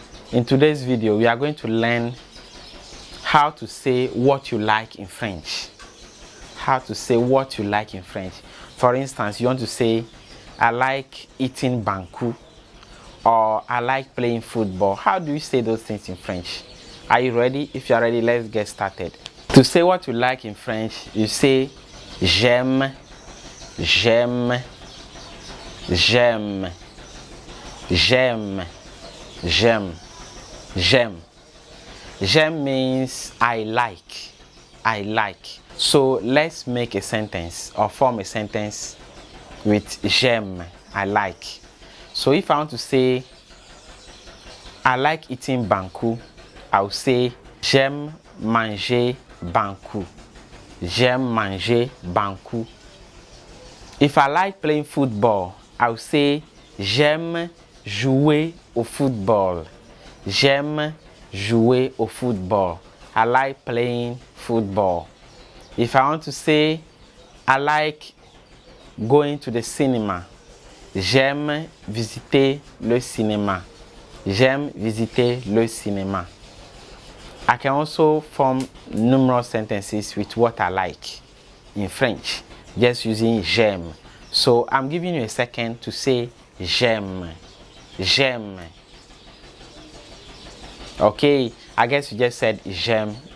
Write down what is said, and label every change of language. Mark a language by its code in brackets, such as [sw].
[en] In today's video, we are going to learn how to say what you like in French. How to say what you like in French. For instance, you want to say, I like eating banku, or I like playing football. How do you say those things in French? Are you ready? If you are ready, let's get started. To say what you like in French, you say [fr] j'aime, j'aime, j'aime, j'aime, j'aime, j'aime. [en] J'aime means I like, I like. So let's make a sentence or form a sentence with j'aime, I like. So if I want to say I like eating banku, I'll say [fr] j'aime manger banku. J'aime manger banku. [en] If I like playing football, I'll say [fr] j'aime jouer au football. J'aime jouer au football. [en] I like playing football. If I want to say I like going to the cinema, [fr] j'aime visiter le cinéma. J'aime visiter le cinéma. [en] I can also form numerous sentences with what I like in French, just using j'aime. So I'm giving you a second to say j'aime. J'aime. Okay, I guess you just said j'aime.